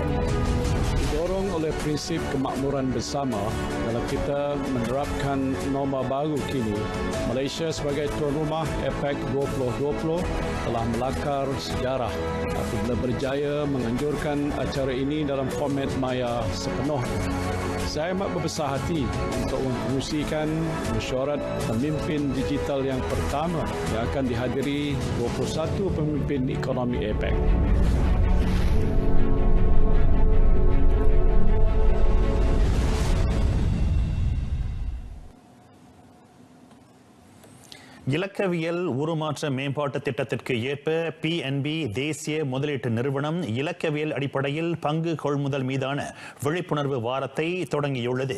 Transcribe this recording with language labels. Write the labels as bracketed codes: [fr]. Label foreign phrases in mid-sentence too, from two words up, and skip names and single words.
[ms] Didorong oleh prinsip kemakmuran bersama, kalau kita menerapkan norma baru kini, Malaysia sebagai tuan rumah APEC 2020 telah melakar sejarah apabila berjaya menganjurkan acara ini dalam format maya sepenuhnya. Saya amat berbesar hati untuk mengerusikan mesyuarat pemimpin digital yang pertama yang akan dihadiri 21 pemimpin ekonomi APEC. [ta] இலக்கவியல் உருமாற்ற மேம்பாட்டு திட்டத்திற்கு ஏற்ப PNB தேசிய முதலீட்டு நிறுவனம் இலக்கவியல் அடிப்படையில் பங்கு கொள்முதல் மீதான விழிப்புணர்வு வாரத்தை தொடங்கியுள்ளது.